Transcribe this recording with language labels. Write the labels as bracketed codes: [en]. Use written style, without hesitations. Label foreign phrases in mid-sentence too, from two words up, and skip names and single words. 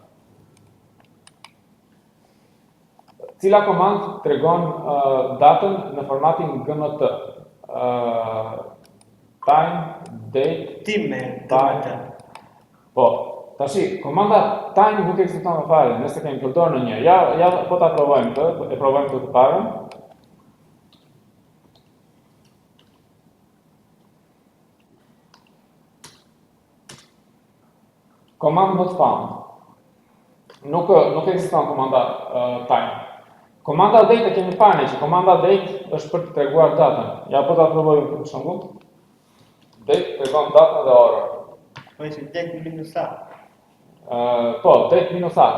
[sq] Cila komandë tregon datën në formatin GMT? Time, date, time. Po. Tashi, komanda time nuk ekziston më fare, nëse kemi përdorur në një. Ja po ta provojmë këtë, e provojmë këtë të parën. [en] Command not found. [sq] Nuk ekziston komanda time. Komanda date e kemi parë që komanda date është për të treguar datën. Ja po ta provojmë këtë për shembull. Date tregon datën dhe orën. Po është date minus a. Po, date minus a.